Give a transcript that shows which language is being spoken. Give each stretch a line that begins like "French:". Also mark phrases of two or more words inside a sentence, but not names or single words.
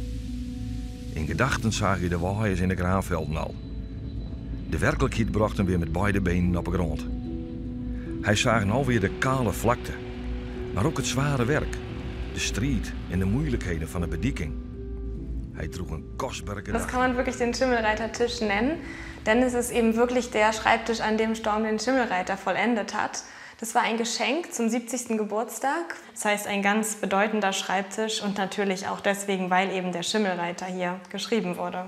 Dutch: In gedachten zag hij de waaiers in de graanvelden al. De werkelijkheid bracht hem weer met beide benen op de grond. Hij zag nou weer de kale vlakte, maar ook het zware werk, de strijd en de moeilijkheden van de bedieking. Hij droeg een kostbare
German: Das kann man wirklich den Schimmelreitertisch nennen, denn es ist eben wirklich der Schreibtisch, an dem Storm den Schimmelreiter vollendet hat. Das war ein Geschenk zum 70. Geburtstag. Das heißt, ein ganz bedeutender Schreibtisch und natürlich auch deswegen, weil eben der Schimmelreiter hier geschrieben wurde.